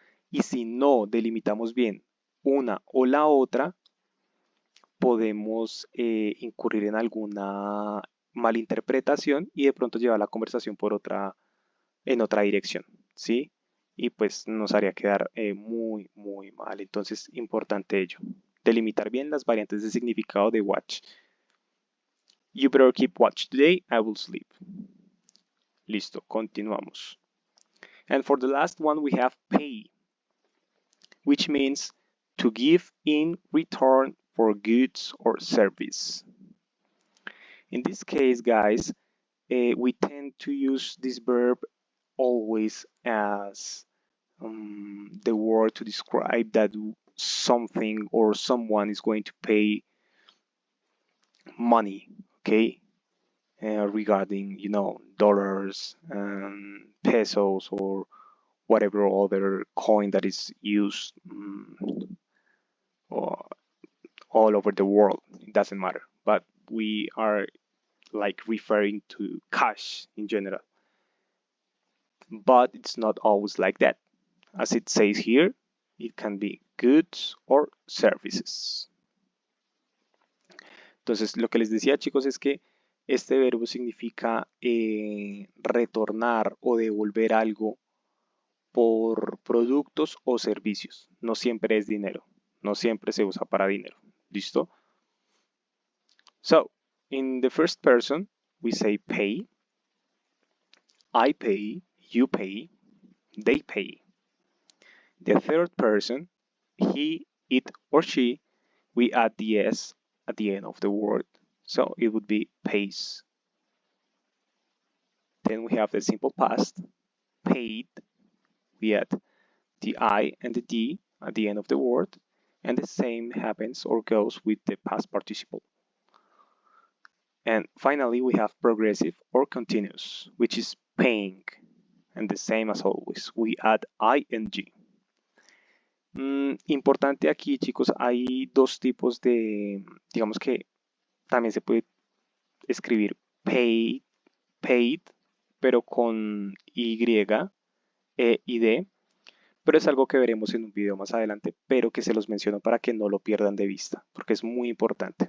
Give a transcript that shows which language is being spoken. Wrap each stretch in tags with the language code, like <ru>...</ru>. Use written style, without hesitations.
<es>Y si no delimitamos bien una o la otra, podemos incurrir en alguna malinterpretación y de pronto llevar la conversación en otra dirección, ¿sí? Y pues nos haría quedar muy, muy mal. Entonces, importante ello. Delimitar bien las variantes de significado de watch.</es> <en>You better keep watch today, I will sleep.</en> <es>Listo, continuamos.</es> <en>And for the last one, we have pay, which means to give in return for goods or service. In this case, guys, we tend to use this verb always as the word to describe that something or someone is going to pay money, okay, regarding dollars, pesos, or whatever other coin that is used all over the world. It doesn't matter, but we are like referring to cash in general. But it's not always like that. As it says here, it can be goods or services.</en> <es>Entonces, lo que les decía, chicos, es que este verbo significa retornar o devolver algo por productos o servicios. No siempre es dinero. No siempre se usa para dinero. ¿Listo?</es> <en>So, in the first person, we say pay. I pay, you pay, they pay. The third person, he, it, or she, we add the s at the end of the word. So it would be pays. Then we have the simple past, paid. We add the I and the D at the end of the word. And the same happens or goes with the past participle. And finally, we have progressive or continuous, which is paying. And the same as always, we add ing.</en> <es>Importante aquí, chicos, hay dos tipos de, digamos que también se puede escribir paid, pero con Y, E y D, pero es algo que veremos en un video más adelante, pero que se los menciono para que no lo pierdan de vista, porque es muy importante.</es>